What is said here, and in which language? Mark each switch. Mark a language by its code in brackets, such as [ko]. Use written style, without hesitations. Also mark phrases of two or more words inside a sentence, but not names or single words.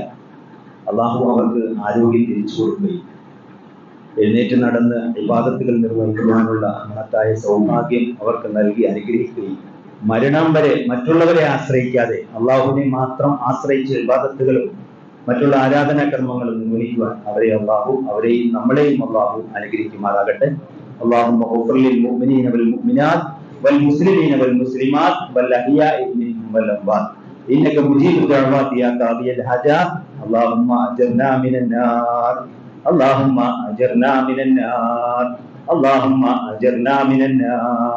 [ml] അല്ലാഹു അവർക്ക് ആരോഗ്യം തിരിച്ചു കൊടുക്കുകയും എഴുന്നേറ്റ് നടന്ന് ഇബാദത്തുകൾ നിർവഹിക്കുവാനുള്ള മഹത്തായ സൗഭാഗ്യം അവർക്ക് നൽകി അനുഗ്രഹിക്കുകയും മരണം വരെ മറ്റുള്ളവരെ ആശ്രയിക്കാതെ അള്ളാഹുവിനെ മാത്രം ആശ്രയിച്ച് ഇബാദത്തുകളും മറ്റുള്ള ആരാധനാ കർമ്മങ്ങളും നിർവഹിക്കുവാൻ അവരെയും നമ്മളെയും അള്ളാഹു അനുഗ്രഹിക്കുമാറാകട്ടെ. [ar] اللهم اغفر للمؤمنين والمؤمنات والمسلمين والمسلمات والأحياء منهم والأموات إنك مجيب الدعوات يا قاضي الحاجات. اللهم أجرنا من النار اللهم أجرنا من النار اللهم أجرنا من النار.